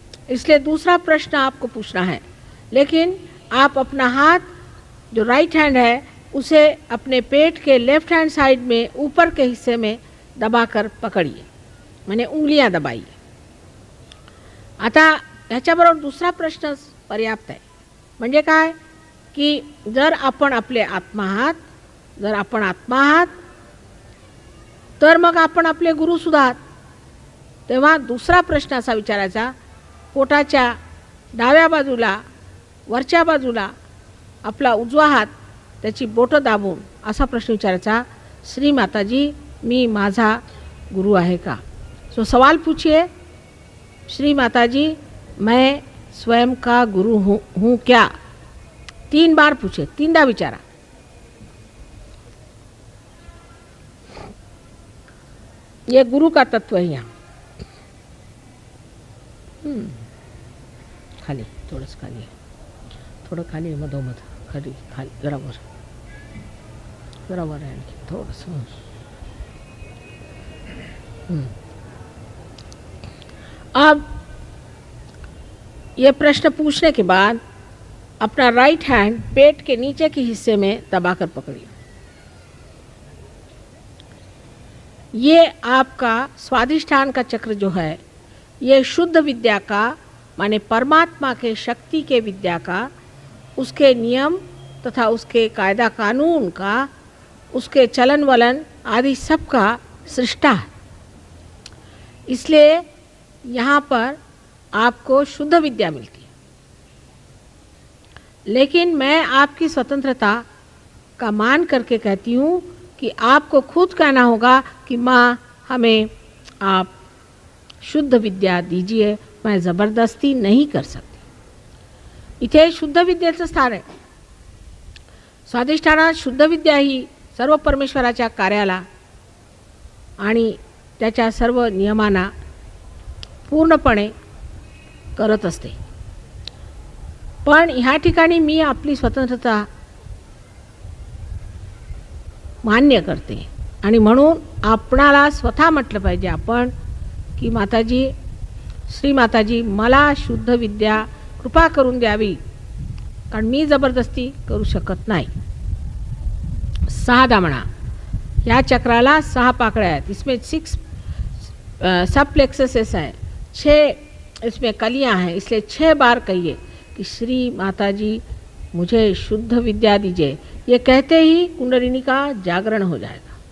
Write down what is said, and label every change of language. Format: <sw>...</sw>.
<hi>इसलिए दूसरा प्रश्न आपको पूछना है, लेकिन आप अपना हाथ जो राइट हैंड है उसे अपने पेट के लेफ्ट हैंड साइड में ऊपर के हिस्से में दबाकर पकड़िए, माने उंगलियां दबाइए.</hi> <mr>आता ह्याच्याबरोबर दुसरा प्रश्न पर्याप्त आहे. म्हणजे काय की जर आपण आपले आत्मा आहात, जर आपण आत्मा आहात तर मग आपण आपले गुरुसुद्धा आहात. तेव्हा दुसरा प्रश्न असा विचारायचा, पोटाच्या डाव्या बाजूला वरच्या बाजूला आपला उजवा हात त्याची बोटं दाबून असा प्रश्न विचारायचा, श्री माताजी मी माझा गुरु आहे का.</mr> <hi>सो सवाल पूछिए, श्री माताजी मैं स्वयं का गुरु हूँ क्या. 3 बार पूछे,</hi> <mr>3दा विचारा.</mr> <hi>ये गुरु का तत्व है.</hi> <mr>यहाँ खाली थोडंसं खाली आहे, थोडं खाली आहे, मधोमध खाली खाली जरा वर आहे आणखी थोडंसं.</mr> <hi>अब ये प्रश्न पूछने के बाद अपना राइट हैंड पेट के नीचे के हिस्से में दबाकर पकड़िए. ये आपका स्वाधिष्ठान का चक्र जो है, ये शुद्ध विद्या का माने परमात्मा के शक्ति के विद्या का, उसके नियम तथा उसके कायदा कानून का, उसके चलन वलन आदि सब का सृष्टा है. इसलिए यहाँ पर आपको शुद्ध विद्या मिलती है. लेकिन मैं आपकी स्वतंत्रता का मान करके कहती हूँ कि आपको खुद कहना होगा कि माँ हमें आप शुद्ध विद्या दीजिए, मैं ज़बरदस्ती नहीं कर सकती.</hi> <mr>इथे शुद्ध विद्येचं स्थान आहे. स्वाधिष्ठानात शुद्ध विद्या ही सर्व परमेश्वराच्या कार्याला आणि त्याच्या सर्व नियमांना पूर्णपणे करत असते. पण ह्या ठिकाणी मी आपली स्वतंत्रता मान्य करते आणि म्हणून आपणाला स्वतः म्हटलं पाहिजे आपण की माताजी, श्री माताजी मला शुद्ध विद्या कृपा करून द्यावी, कारण मी जबरदस्ती करू शकत नाही. 6 दामणा, या चक्राला 6 पाकळ्या आहेत.</mr> <hi>इसमें 6 सब प्लेक्सेस हैं, 6 इसमें कलियां हैं. इसलिए 6 बार कहिए कि श्री माताजी मुझे शुद्ध विद्या दीजिए. ये कहते ही कुंडलिनी का जागरण हो जाएगा.</hi>